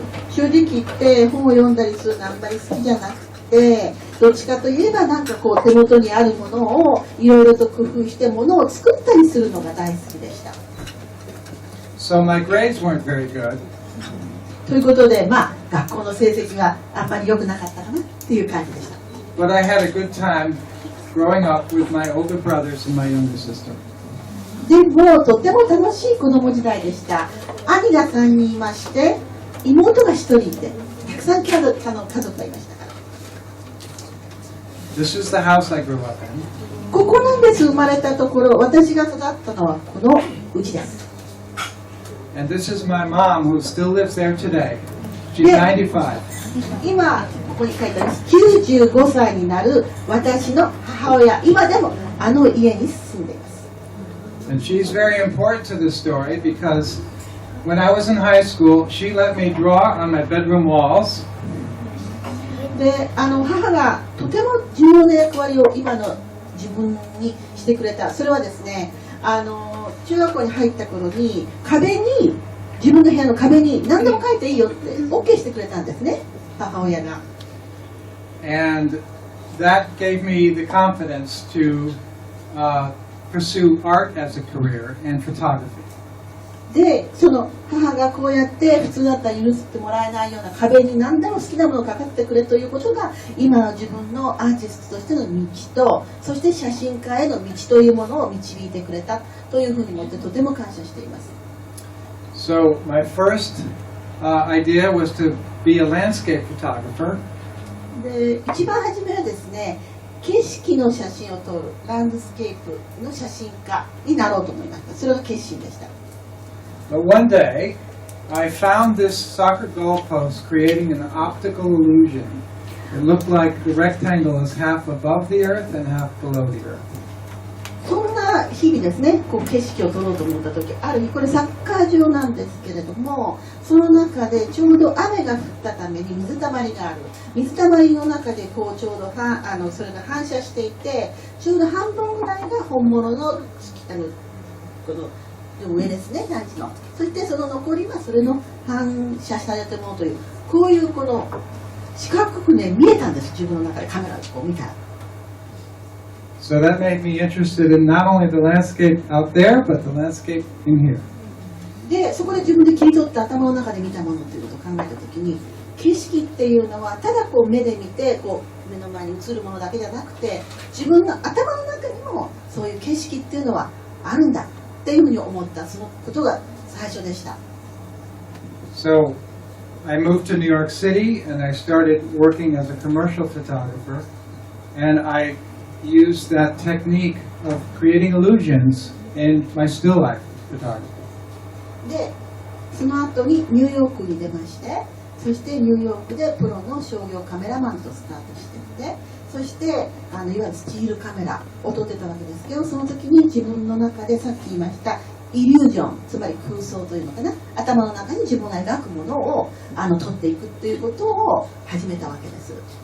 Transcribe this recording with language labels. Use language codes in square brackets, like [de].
[ja] 正直言って本を読んだりするのはあんまり好きじゃなくて、どっちかといえばなんかこう手元にあるものをいろいろと工夫してものを作ったりするのが大好きでした。 [en] So my grades weren't very good. [ja] ということで、学校の成績があんまり良くなかったかなっていう感じでした。 [en] But I had a good time growing up with my older brothers and my younger sister. [ja] でもとても楽しい子供時代でした。兄が3人いまして、妹が1人いて、たくさん家族がいましたから。 [en] This is the house I grew up in. [ja] ここなんです、生まれたところ。私が育ったのはこの家です。 [en] And this is my mom who still lives there today. She's 95. [ja] 今ここに書いてあります。95歳になる私の母親、今でもあの家に住んでいます。 [en] And she's very important to this story because when I was in high school, she let me draw on my bedroom walls. [ja] で、母がとても重要な役割を今の自分にしてくれた。それはですね、中学校に入った頃に自分の部屋の壁に何でも書いていいよって OK してくれたんですね、母親が。 [en] And that gave me the confidence to pursue art as a career and photography. [ja] で、その母がこうやって普通だったら許してもらえないような壁に何でも好きなものをかかってくれということが今の自分のアーティストとしての道と、そして写真家への道というものを導いてくれたというふうに思ってとても感謝しています。 [en] So my first idea was to be a landscape photographer. [ja] で、一番初めはですね、景色の写真を撮るランドスケープの写真家になろうと思いました。それが決心でした。 [en] But one day, I found this soccer goalpost creating an optical illusion. It looked like the rectangle is half above the earth and half below the earth. [ja] そんな日々ですね、景色を撮ろうと思った時、ある日これサッカー場なんですけれども、その中でちょうど雨が降ったために水たまりがある。水たまりの中でちょうどそれが反射していて、ちょうど半分ぐらいが本物のこの上ですね、団地の。そしてその残りはそれの反射されたものという、こういうこの四角くね、見えたんです、自分の中でカメラでこう見たら。 [en] So that made me interested in not only the landscape out there, but the landscape in here. [ja] で、そこで自分で切り取って頭の中で見たものということを考えたときに、景色っていうのはただ目で見て目の前に映るものだけじゃなくて、自分の頭の中にもそういう景色っていうのはあるんだっていうふうに思った、そのことが最初でした。 [en] So I moved to New York City and I started working as a commercial photographer, and I used that technique of creating illusions in my still life photography. [ja] で、その後にニューヨークに出まして、そしてニューヨークでプロの商業カメラマンとスタートしていて、そしていわゆるスチールカメラを撮ってたわけですけど、その時に自分の中でさっき言いましたイリュージョン、つまり空想というのかな、頭の中に自分が描くものを撮っていくっていうことを始めたわけです。